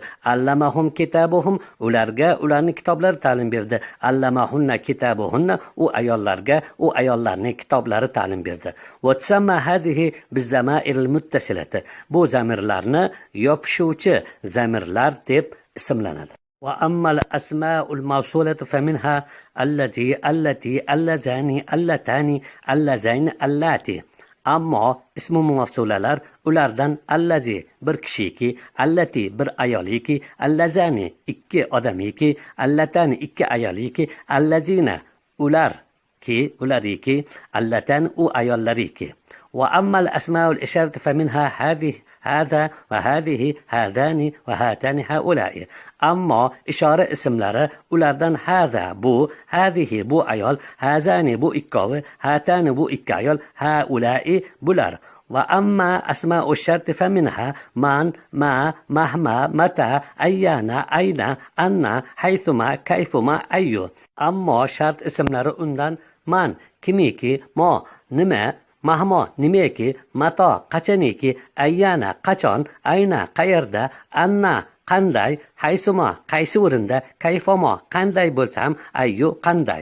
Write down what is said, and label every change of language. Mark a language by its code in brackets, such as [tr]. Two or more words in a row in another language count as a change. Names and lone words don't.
[ar] علمهم كتابهم, [uz] ularga ularning kitoblari ta'lim berdi. [ar] علمهن كتابهن, [uz] u ayollarga u ayollarning kitoblari ta'lim berdi. [ar] وتسمى هذه بالضمائر المتصلة, [uz] bu zamirlarni yopishuvchi zamirlar deb ismlanadi. [ar] وأما الأسماء الموصولة فمنها التي اللذان اللتان اللذين اللاتي. [uz] Ammo ismi mavsulalar ulardan allazi bir kishiki, allati bir ayoliki, allazani ikki odamiki, allatani ikki ayoliki, allazina ular ki ulariki, allatan u ayollariki. [ar] وأما الأسماء الإشارة فمنها هذا وهذه هذان وهاتان هؤلاء. [uz] Ammo ishora ismlari ulardan hada bu, hadihi bu ayol, hazani bu ikkovi, hatani bu ikki ayol, haulai bular. [ar] وأما أسماء الشرط فمنها من ما مهما متى أيان, أين أنى حيثما كيفما أي. [uz] Ammo shart ismlari undan man, kimiki, mo, nima, mahmo, nimaki, mato, qachaniki, ayyana, qachon, ayna, qayerda, anna, qanday, haysuma, qaysi o'rinda, kayfomo, qanday bo'lsa ham, ayyu, qanday.